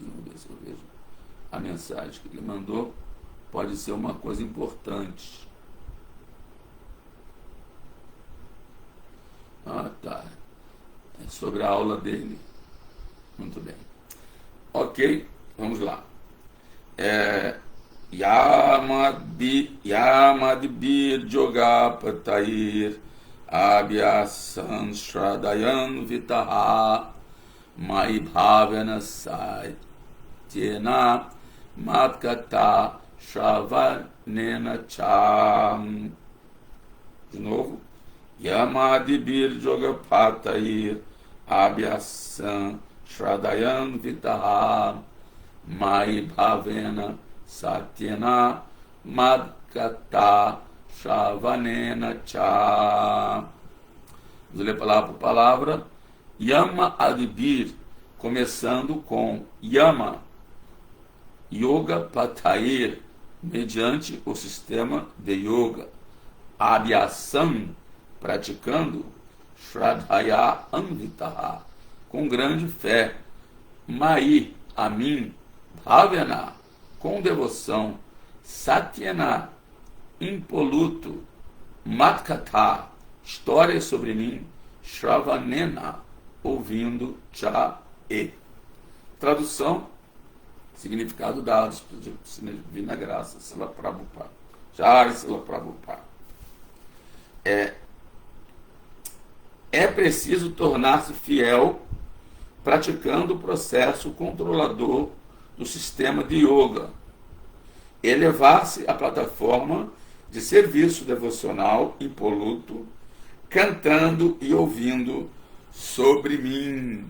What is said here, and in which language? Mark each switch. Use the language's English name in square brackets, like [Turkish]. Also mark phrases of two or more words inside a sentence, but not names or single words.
[Portuguese] Vamos ver se eu vejo a mensagem que ele mandou. Pode ser uma coisa importante. Tá. É sobre a aula dele. Muito bem. Ok, vamos lá. [Sanskrit] यमादिभिर् योगपथैर् अभ्यसन् श्रद्धयान्वितः मयि भावेन सत्येन मत्कथा श्रवणेन च. [Portuguese] De novo. [Sanskrit] यमादिभिर् योगपथैर् अभ्यसन् श्रद्धयान्वितः मयि भावेन सत्येन मत्कथा श्रवणेन च. [Portuguese] Vamos ler palavra por palavra. [Sanskrit] यम आदिभिर्, [Portuguese] começando com Yama, [Sanskrit] योग पथैर्, [Portuguese] mediante o sistema de Yoga. Abhyasam, praticando. [Sanskrit] श्रद्धया अन्वितः, [Portuguese] com grande fé. Mai, a mim. Bhavana, com devoção. Satyena, impoluto. Matkata, história sobre mim. Shravanena, ouvindo. Cha e. Tradução, significado dados por Divina Graça, Srila Prabhupada. Jai Srila Prabhupada. É preciso tornar-se fiel praticando o processo controlador do sistema de yoga, elevar-se à plataforma de serviço devocional impoluto, cantando e ouvindo sobre mim.